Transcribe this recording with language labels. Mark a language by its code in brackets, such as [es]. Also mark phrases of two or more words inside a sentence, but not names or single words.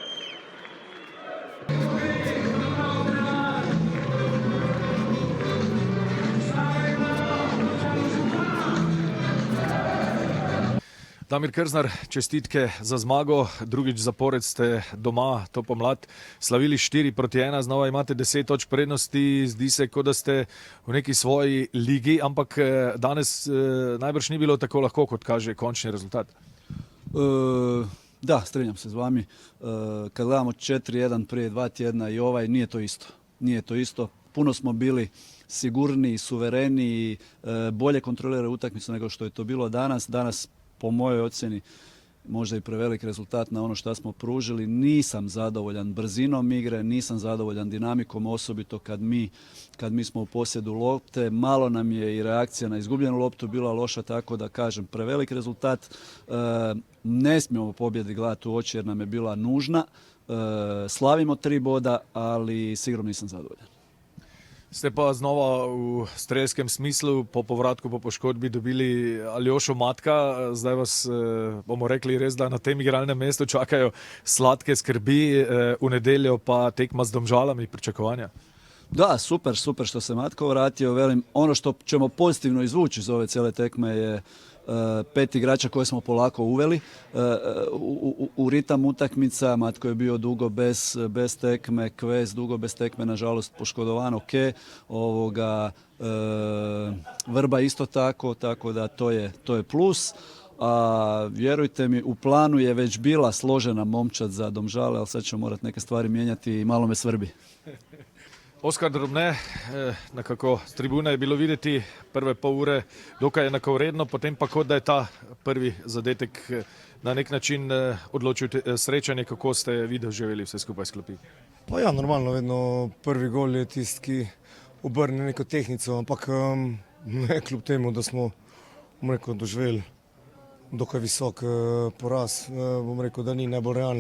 [sl] Damir Krznar, čestitke za zmago, drugič zapored ste doma to pomlad slavili 4-1, znova imate 10 točk prednosti, zdi se, kot da ste v neki svoji ligi, ampak danes najbrž ni bilo tako lahko, kot kaže končni rezultat. Da, strinjam se z vami. [hr] Kad gledamo 4-1 prije 2 tjedna i nije to isto. Nije to isto. Puno smo bili sigurniji, suvereniji, bolje kontrolirali utakmicu nego što je to bilo danas. Danas, po mojoj ocjeni, možda i prevelik rezultat na ono što smo pružili. Nisam zadovoljan brzinom igre, nisam zadovoljan dinamikom, osobito kad mi smo u posjedu lopte. Malo nam je i reakcija na izgubljenu loptu bila loša, tako da kažem prevelik rezultat. Ne smijemo pobjedi gledati u oči jer nam je bila nužna. Slavimo 3 boda, ali sigurno nisam zadovoljan. [sl] Ste pa znova v strelskem smislu po povratku po poškodbi dobili Aljošo Matka. Zdaj vas, bomo rekli res, da na tem igralnem mestu čakajo sladke skrbi, v nedeljo pa tekma s Domžalami, pričakovanja. [hr] Da, super što se Matko vratio. Velim, ono što ćemo pozitivno izvući iz ove cijele tekme je 5 igrača koje smo polako uveli u ritam utakmica. Matko je bio dugo bez tekme, Kvez dugo bez tekme, nažalost poškodovan, ok. Vrba isto tako da to je plus. A vjerujte mi, u planu je već bila složena momčad za Domžale, ali sad ćemo morati neke stvari mijenjati i malo me svrbi. [sl] Oskar Drobne, nekako z tribune je bilo videti prve pol ure dokaj enakovredno, potem pa kot da je ta prvi zadetek na nek način odločil srečanje, kako ste vi doživeli vse skupaj sklopi. Pa ja, normalno, vedno prvi gol je tisti, ki obrne neko tehnico, ampak ne kljub temu, da smo doživeli dokaj visok poraz, bom rekel, da ni najbolj realen.